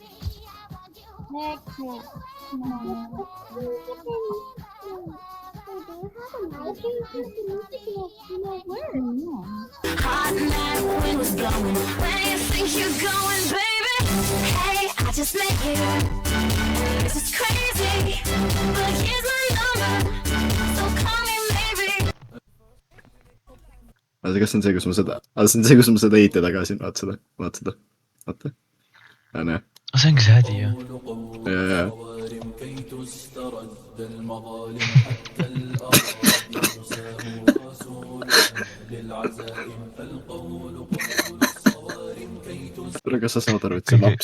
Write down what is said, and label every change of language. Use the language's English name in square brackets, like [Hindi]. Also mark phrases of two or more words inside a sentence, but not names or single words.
[English] Hot night, wind was blowing. Where do you think you're going, baby? Hey, I just met you. This is crazy, but here's my number. So call me maybe. [Estonian] Kas see on see, kus ma seda... see on see, kus ma seda eite tagasi. Vaat seda. Vaata. Näe. See ongi see hädi, jah. Jaa. Kas sa saad aru, et see laps...